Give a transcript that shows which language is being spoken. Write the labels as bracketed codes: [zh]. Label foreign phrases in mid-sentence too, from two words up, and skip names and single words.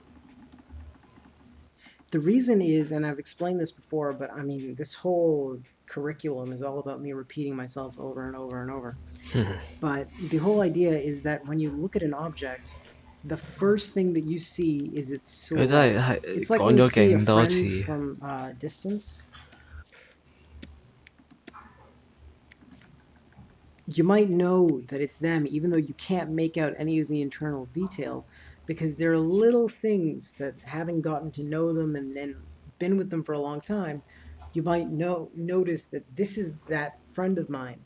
[en] The reason is, and I've explained this before, but I mean, this whole curriculum is all about me repeating myself over and over and over. But the whole idea is that when you look at an object, the first thing that you see is its [yue] 佢真 [en] silhouette. [yue] 係 [en] It's like [yue] 講 [en] when you [yue] 咗 [en] see a [yue] 勁多 [en] friend [yue] 次。 [en] from distance. You might know that it's them, even though you can't make out any of the internal detail, because there are little things that, having gotten to know them and then been with them for a long time, you might notice that this is that friend of mine.